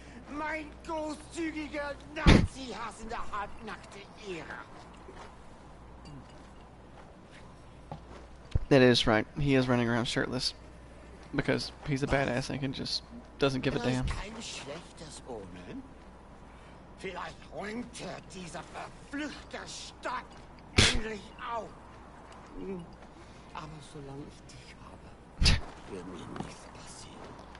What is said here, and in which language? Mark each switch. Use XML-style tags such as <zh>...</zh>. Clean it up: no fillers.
<de>Mein großzügiger, Nazi-hassender, halbnackte Ehre!</de> <en>That is right. He is running around shirtless. Because he's a badass and can just doesn't give a damn.</en> <de>Kein schlechtes Omen. Vielleicht räumt diese verfluchte Stadt endlich auf. Aber solange ich dich habe, wird mir nichts passieren.</de>